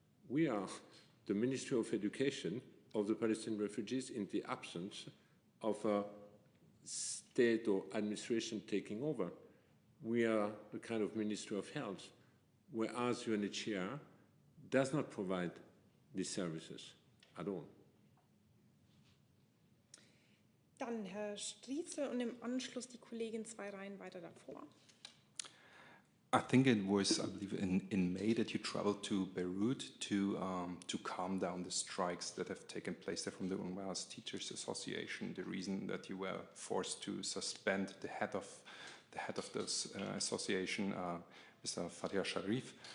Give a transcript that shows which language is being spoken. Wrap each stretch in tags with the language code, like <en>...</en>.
<en>We are the Ministry of Education of the Palestinian refugees in the absence of a state or administration taking over. We are the kind of Ministry of Health, whereas UNHCR does not provide these services at all.</en> <de>Dann Herr Strieze und im Anschluss die Kollegin 2 Reihen weiter davor.</de> <en>I think it was, I believe, in May that you traveled to Beirut to calm down the strikes that have taken place there from the UNRWA's Teachers Association. The reason that you were forced to suspend the head of this association, Mr. Fatia Sharif.</en>